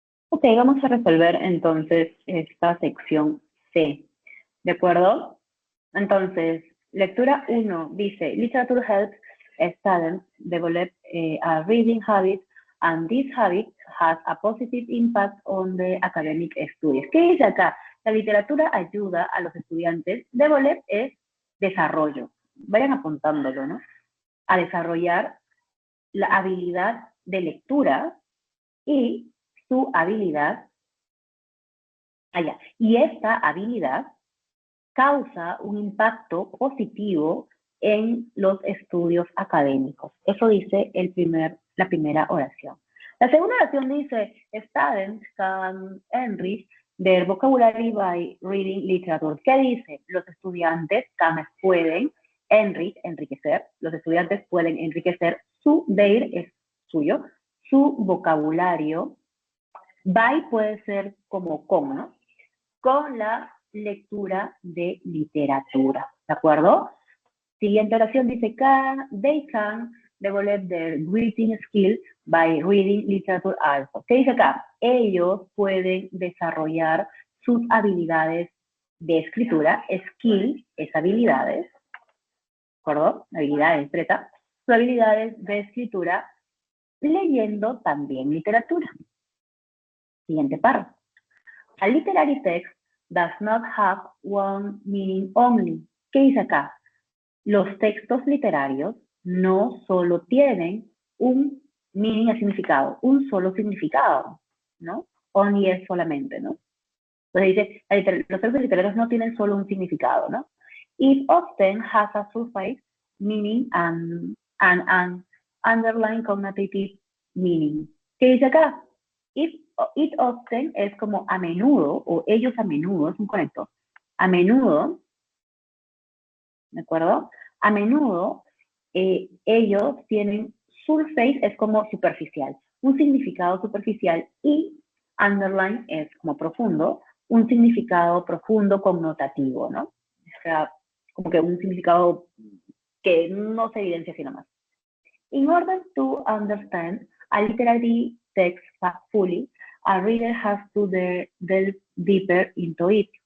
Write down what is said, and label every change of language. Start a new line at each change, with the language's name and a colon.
Spanish: Ok, vamos a resolver entonces esta sección C, ¿de acuerdo? Entonces, lectura 1 dice,
English: literature helps students develop a reading habit, and this habit has a positive impact on the academic studies.
Spanish: ¿Qué dice acá? La literatura ayuda a los estudiantes, develop es desarrollo, vayan apuntándolo, ¿no? A desarrollar la habilidad de lectura y su habilidad, y esta habilidad causa un impacto positivo en los estudios académicos. Eso dice la primera oración. La segunda oración dice,
English: students can enrich their vocabulary by reading literature.
Spanish: ¿Qué dice? Los estudiantes pueden enriquecer, los estudiantes pueden enriquecer their es suyo, su vocabulario. By puede ser como con, ¿no? Con la lectura de literatura, ¿de acuerdo? Siguiente oración dice,
English: they can develop their reading skill by reading literature also.
Spanish: ¿Qué dice acá? Ellos pueden desarrollar sus habilidades de escritura, skill es habilidades, ¿de acuerdo? Habilidades, treta, sus habilidades de escritura leyendo también literatura. Siguiente párrafo.
English: A literary text does not have one meaning only.
Spanish: ¿Qué dice acá? Los textos literarios no solo tienen un meaning, significado, un solo significado, ¿no? Only es solamente, ¿no? Entonces dice, los textos literarios no tienen solo un significado, ¿no?
English: It often has a surface meaning and an underlying cognitive meaning.
Spanish: ¿Qué dice acá?
English: It often
Spanish: es como a menudo, o ellos a menudo, es un conector. A menudo, ¿de acuerdo? A menudo ellos tienen, surface es como superficial, un significado superficial, y underline es como profundo, un significado profundo connotativo, ¿no? O sea, como que un significado que no se evidencia sino más.
English: In order to understand a literary text fully, a reader has to delve deeper into it.